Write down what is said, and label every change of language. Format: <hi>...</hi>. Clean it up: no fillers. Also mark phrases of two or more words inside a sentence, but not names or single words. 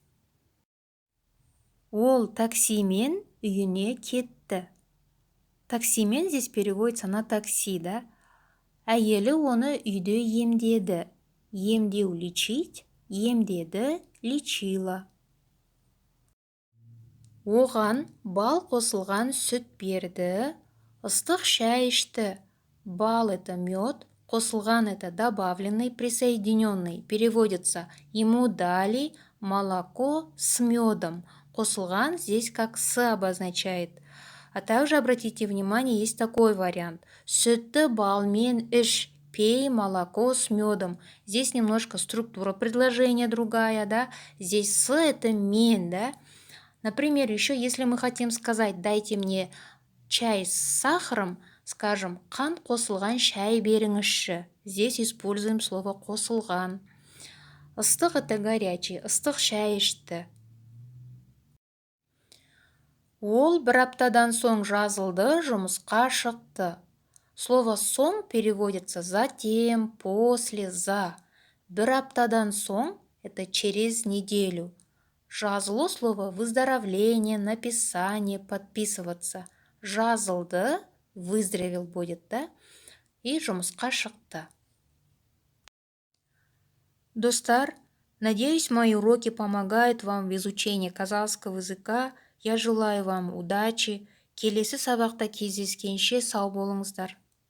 <kk>Ол таксимен үйіне кетті.</kk> <ru>Таксимен здесь переводится на такси, да?</ru> <kk>Әйелі оны үйде емдеді. Емдеу – лечить, емдеді, лечила. Оған бал қосылған сүт берді, ыстық шай ішті. Бал –</kk> <ru>это мед, қосылған – это добавленный, присоединенный. Переводится ему дали молоко с медом. Қосылған здесь как с обозначает. А также обратите внимание, есть такой вариант.</ru> <kk>Сүтті балмен іш,</kk> <ru>пей молоко с медом. Здесь немножко структура предложения другая, да? Здесь с это мен, да? Например, еще если мы хотим сказать «дайте мне чай с сахаром», скажем</ru> <kk>«қант қосылған шай беріңізші».</kk> <ru>Здесь используем слово «қосылған».</ru> <kk>Ыстық –</kk> <ru>это горячий,</ru> <kk>ыстық шай ішті. Ол бір аптадан соң жазылды, жұмысқа шықты.</kk> <ru>Слово «соң» переводится затем, после, за.</ru> <kk>Бір аптадан соң –</kk> <ru>это через неделю. Жазылу слово выздоровление, написание, подписываться. Жазылды, выздоровел будет, да?</ru> <kk>И жұмысқа шықты. Достар,</kk> <ru>надеюсь, мои уроки помогают вам в изучении казахского языка. Я желаю вам удачи.</ru> <kk>Келесі сабақта кездескенше сау болыңыздар.</kk>